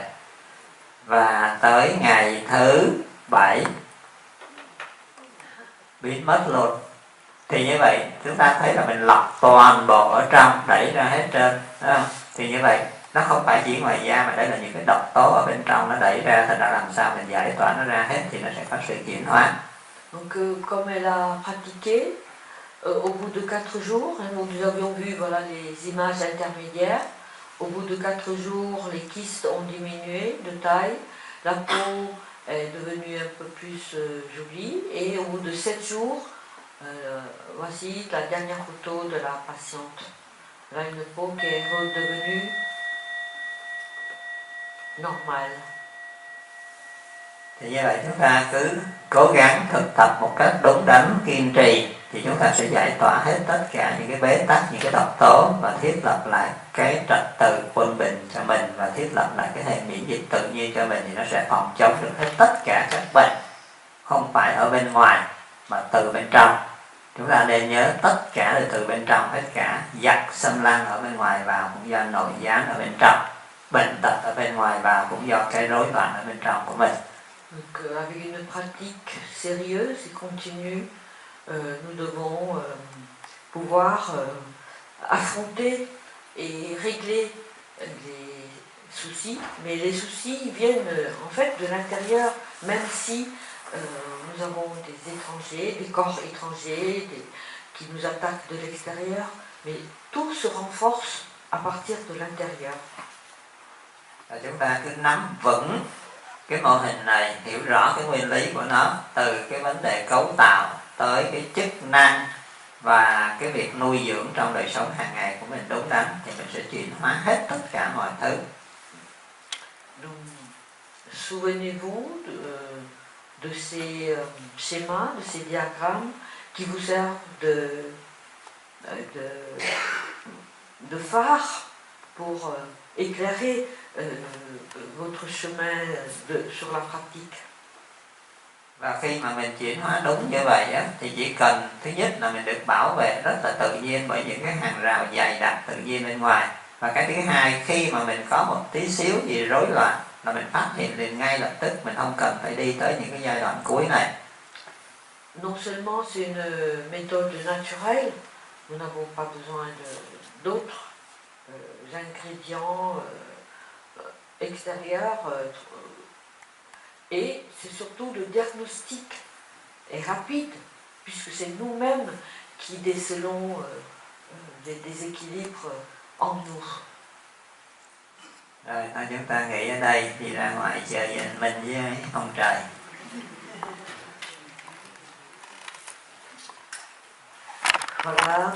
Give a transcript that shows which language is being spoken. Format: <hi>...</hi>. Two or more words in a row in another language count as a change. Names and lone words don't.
<vi>Và tới ngày thứ 7 biến mất luôn. Thì như vậy chúng ta thấy là mình lọc toàn bộ ở trong, đẩy ra hết trơn, thấy không? Thì như vậy nó không phải chỉ ngoài da, mà đây là những cái độc tố ở bên trong nó đẩy ra, thành ra làm sao mình giải tỏa nó ra hết thì nó sẽ có sự chuyển hóa.</vi> <fr>Donc comme elle a pratiqué, au bout de 4 jours, nous avions vu voilà, les images intermédiaires. Au bout de 4 jours, les kystes ont diminué de taille, la peau est devenue un peu plus jolie, et au bout de 7 jours, voici la dernière photo de la patiente. Là, une peau qui est redevenue normale.</fr> <vi>Thì như vậy chúng ta cứ cố gắng thực tập một cách đúng đắn, kiên trì, thì chúng ta sẽ giải tỏa hết tất cả những cái bế tắc, những cái độc tố, và thiết lập lại cái trật tự quân bình cho mình, và thiết lập lại cái hệ miễn dịch tự nhiên cho mình, thì nó sẽ phòng chống được hết tất cả các bệnh, không phải ở bên ngoài mà từ bên trong. Chúng ta nên nhớ tất cả là từ bên trong, tất cả giặc xâm lăng ở bên ngoài vào cũng do nội gián ở bên trong, bệnh tật ở bên ngoài vào cũng do cái rối loạn ở bên trong của mình.</vi> <fr>Donc avec une pratique sérieuse et continue, nous devons pouvoir affronter et régler les soucis. Mais les soucis viennent en fait de l'intérieur, même si nous avons des étrangers, des corps étrangers qui nous attaquent de l'extérieur, mais tout se renforce à partir de l'intérieur.</fr> <vi>Chúng ta cứ nắm vững cái mô hình này, hiểu rõ cái nguyên lý của nó, từ cái vấn đề cấu tạo tới cái chức năng và cái việc nuôi dưỡng trong đời sống hàng ngày của mình đúng đắn, thì mình sẽ chuyển hóa hết tất cả mọi thứ.</vi> <fr>Donc, souvenez-vous de ces schémas, de ces diagrammes qui vous servent de phare pour éclairer votre chemin sur la pratique.</fr> <vi>Và khi mà mình chuyển hóa đúng như vậy á, thì chỉ cần thứ nhất là mình được bảo vệ rất là tự nhiên bởi những cái hàng rào dày đặc tự nhiên bên ngoài, và cái thứ hai, khi mà mình có một tí xíu gì rối loạn là mình phát hiện liền ngay lập tức, mình không cần phải đi tới những cái giai đoạn cuối này.</vi> <fr>Non seulement c'est une méthode naturelle, nous n'avons pas besoin d'autres ingrédients extérieurs, et c'est surtout le diagnostic est rapide, puisque c'est nous-mêmes qui décelons des déséquilibres en nous.</fr> <vi>Rồi thôi chúng ta nghỉ ở đây, đi ra ngoài chơi mình với ông trời.</vi> <fr>Voilà.</fr>